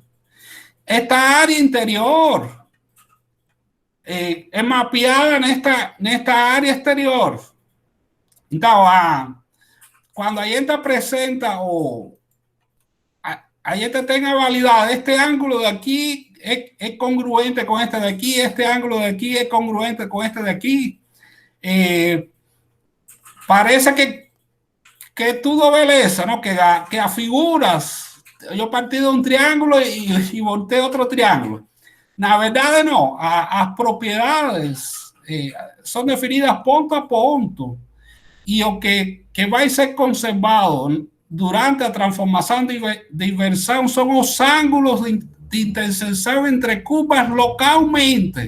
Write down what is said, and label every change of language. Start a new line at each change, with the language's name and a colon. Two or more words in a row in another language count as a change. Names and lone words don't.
Portuguese: Esta área interior é mapeada nesta área exterior. Então, quando a gente apresenta a gente tem a validade,
Spanish: este ângulo de aqui es congruente con este de aquí, este ángulo de aquí es congruente con este de aquí.
Portuguese: Parece que tudo beleza,
Spanish: ¿no? Que a figuras, yo partí de un triángulo y volteé otro triángulo.
Portuguese: Na verdade, não. As propriedades são definidas ponto a ponto. E o que vai ser conservado durante a transformação de inversão são os ângulos de interseção entre curvas localmente.